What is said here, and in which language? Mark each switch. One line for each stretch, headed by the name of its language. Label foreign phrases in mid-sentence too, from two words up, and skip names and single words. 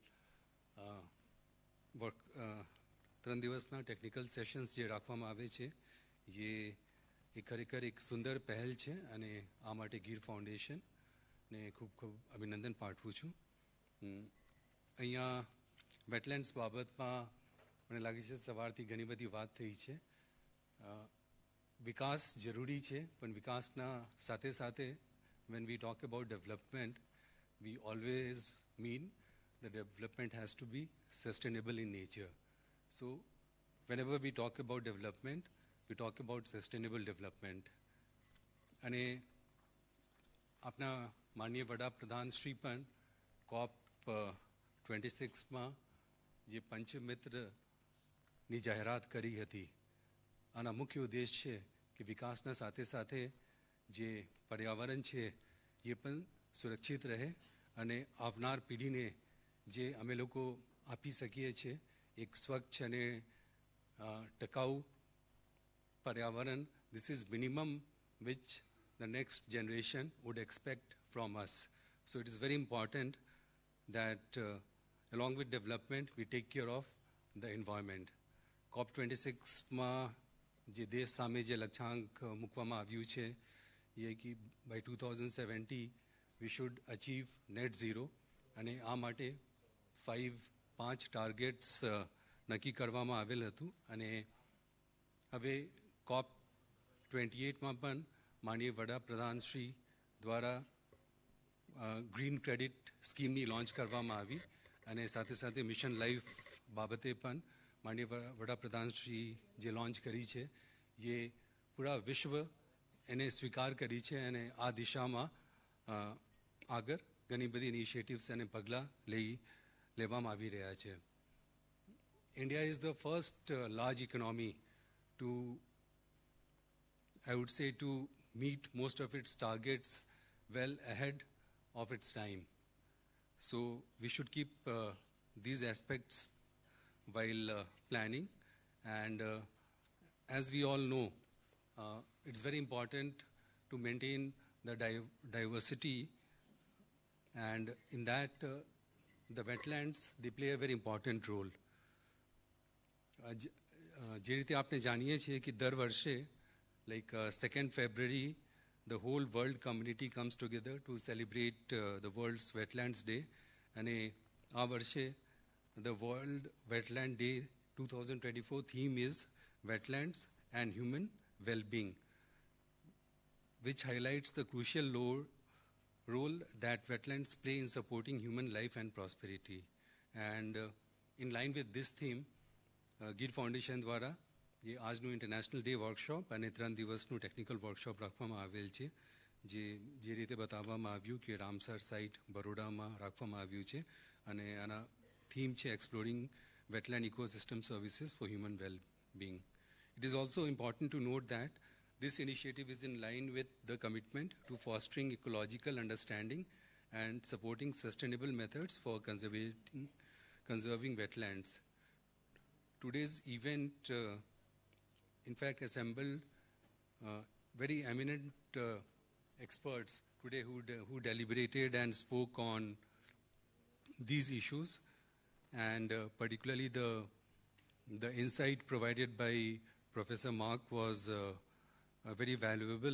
Gujarati: 3 દિવસના
English: technical sessions
Gujarati: જે રાખવામાં આવે છે એ ખરેખર એક સુંદર પહેલ છે અને આ માટે ગીર ફાઉન્ડેશનને ખૂબ ખૂબ અભિનંદન પાઠવું છું. અહીંયા વેટલેન્ડ્સ બાબતમાં મને લાગે છે સવારથી ઘણી બધી વાત થઈ છે. વિકાસ જરૂરી છે, પણ વિકાસના સાથે સાથે
English: when we talk about development, we always mean the development has to be sustainable in nature. So whenever we talk about development, we talk about sustainable development.
Gujarati: અને આપના માનનીય વડાપ્રધાન શ્રી પણ COP26માં જે પંચમિત્રની જાહેરાત કરી હતી, આના મુખ્ય ઉદ્દેશ છે કે વિકાસના સાથે સાથે જે પર્યાવરણ છે એ પણ સુરક્ષિત રહે અને આવનાર પેઢીને જે અમે લોકો આપી શકીએ છીએ એક સ્વચ્છ અને ટકાઉ પર્યાવરણ,
English: this is minimum which the next generation would expect from us. So it is very important that along with development we take care of the environment.
Gujarati: COP26માં જે દેશ સામે જે લક્ષ્યાંક મૂકવામાં આવ્યું છે એ કે
English: by 2070 we should achieve net zero
Gujarati: અને આ માટે 5 ટાર્ગેટ્સ નક્કી કરવામાં આવેલ હતું અને હવે COP28માં પણ માનનીય વડાપ્રધાન શ્રી દ્વારા ગ્રીન ક્રેડિટ સ્કીમની લોન્ચ કરવામાં આવી અને સાથે સાથે મિશન લાઈફ બાબતે પણ માનનીય વડાપ્રધાન શ્રી જે લોન્ચ કરી છે એ પૂરા વિશ્વ એને સ્વીકાર કરી છે અને આ દિશામાં આગળ ઘણી બધી ઇનિશિયેટિવ્સ અને પગલાં લેવામાં આવી રહ્યા છે.
English: India is the first large economy to, I would say, to meet most of its targets well ahead of its time. So we should keep these aspects while planning. And as we all know, it's very important to maintain the diversity, and in that the wetlands, they play a very important role.
Gujarati: જે રીતે આપણે જાણીએ છીએ કે દર વર્ષે
English: like 2nd February the whole world community comes together to celebrate the world's wetlands day,
Gujarati: અને આ વર્ષે
English: the world wetland day 2024 theme is wetlands and human well-being, which highlights the crucial role that wetlands play in supporting human life and prosperity. And in line with this theme,
Gujarati: ગીર ફાઉન્ડેશન દ્વારા એ આજનું
English: International Day workshop
Gujarati: અને 3 દિવસનું
English: technical workshop
Gujarati: રાખવામાં આવેલ છે, જે રીતે બતાવવામાં આવ્યું કે રામસર સાઇટ બરોડામાં રાખવામાં આવ્યું છે, અને આના થીમ છે એક્સપ્લોરિંગ વેટલેન્ડ ઇકોસિસ્ટમ સર્વિસીસ ફોર હ્યુમન વેલ-બીંગ.
English: It is also important to note that this initiative is in line with the commitment to fostering ecological understanding and supporting sustainable methods for conserving wetlands. Today's event, in fact, assembled very eminent experts today who deliberated and spoke on these issues, and particularly the insight provided by Professor Mark was very valuable.